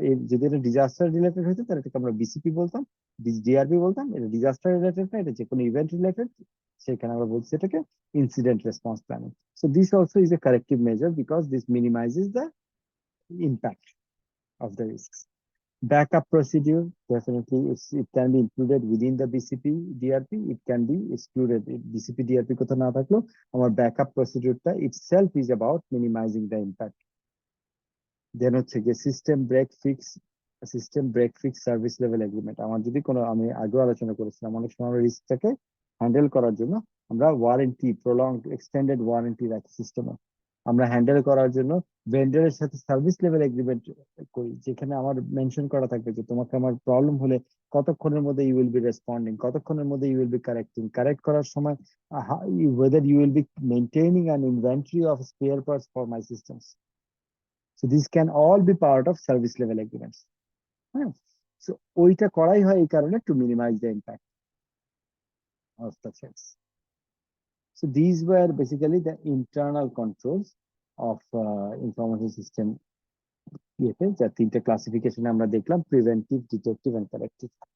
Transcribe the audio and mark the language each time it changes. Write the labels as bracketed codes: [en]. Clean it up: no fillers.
[bn] যদি এটা disaster related হতো তাহলে এটাকে আমরা বিসিপি বলতাম, ডিআরপি বলতাম। এটা ডিজাস্টার রিলেটেড না, এটা যে কোনো ইভেন্ট রিলেটেড, সেখানে আমরা বলছি এটাকে incident response planning. [en] So this also is a corrective measure because this minimises the impact of the risks. Backup procedure, definitely it can be included within the BCP DRP, it can be excluded. BCP DRP [bn] কোথাও না থাকলেও আমার [en] backup procedure টা itself is about minimizing the impact. [bn] দেন হচ্ছে গিয়ে system break fix service level agreement. আমার যদি কোনো, আমি আগেও আলোচনা করেছিলাম, অনেক সময় আমরা রিস্কটাকে হ্যান্ডেল করার জন্য আমরা ওয়ারেন্টি, প্রলং এক্সটেন্ডেড ওয়ারেন্টি রাখি সিস্টেমে। আমরা হ্যান্ডেল করার জন্য ভেন্ডারের সাথে সার্ভিস লেভেল এগ্রিমেন্ট করি, যেখানে আমার মেনশন করা থাকবে যে তোমাকে আমার প্রবলেম হলে কতক্ষণের মধ্যে [en] you will be responding, [bn] কতক্ষণের মধ্যে [en] you will be correcting, [bn] correct করার সময় [en] whether you will be maintaining an inventory of spare parts for my systems. So these can all be part of service level agreements. [bn] হ্যাঁ, so ওইটা করাই হয় এই কারণে [en] To minimize the impact. of the threats. So these were basically the internal controls of information system [bn] ইয়েতে, যা তিনটা classification আমরা দেখলাম: [en] Preventive, detective and corrective.